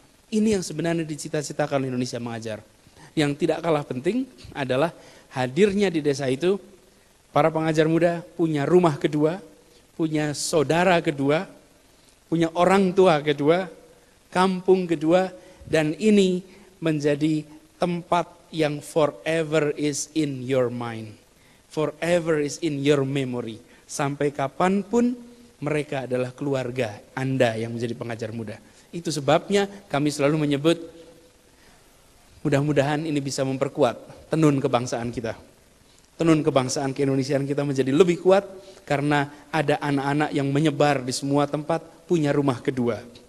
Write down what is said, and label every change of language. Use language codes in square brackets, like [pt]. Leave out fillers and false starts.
[id] Ini yang sebenarnya dicita-citakan Indonesia Mengajar. Yang tidak kalah penting adalah hadirnya di desa itu, para pengajar muda punya rumah kedua, punya saudara kedua, punya orang tua kedua, kampung kedua, dan ini menjadi tempat yang forever is in your mind. [en] Forever is in your memory. [id] Sampai kapanpun mereka adalah keluarga Anda yang menjadi pengajar muda. Itu sebabnya kami selalu menyebut, mudah-mudahan ini bisa memperkuat tenun kebangsaan kita. Tenun kebangsaan keindonesiaan kita menjadi lebih kuat karena ada anak-anak yang menyebar di semua tempat punya rumah kedua.